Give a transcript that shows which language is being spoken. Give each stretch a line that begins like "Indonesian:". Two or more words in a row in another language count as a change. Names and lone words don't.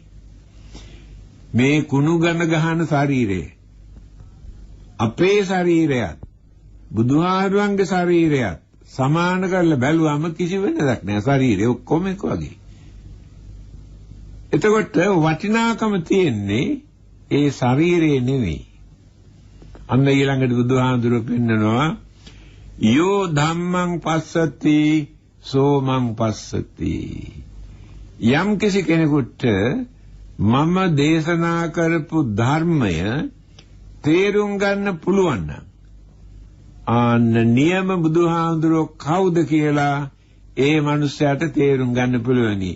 Sinhala: මේ කුණු ගඳ ගහන ශරීරය අපේ ශරීරයත් බුදුහාමුදුරන්ගේ ශරීරයත් සමාන කරලා බැලුවම කිසි වෙනසක් නැහැ. ශරීරය ඔක්කොම එක වගේ. එතකොට වටිනාකම තියෙන්නේ ඒ ශරීරේ නෙවෙයි. අන්න ඊළඟට බුදුහාමුදුරුවෝ පෙන්නනවා,
Pali: "යෝ ධම්මං පස්සති සෝමං පස්සති."
Sinhala: යම් කිසි කෙනෙකුට මම දේශනා කරපු ධර්මය තේරුම් ගන්න පුළුවන් නම් ආන්න නියම බුදුහාමුදුරුවෝ කවුද කියලා ඒ මනුස්සයාට තේරුම් ගන්න පුළුවනි.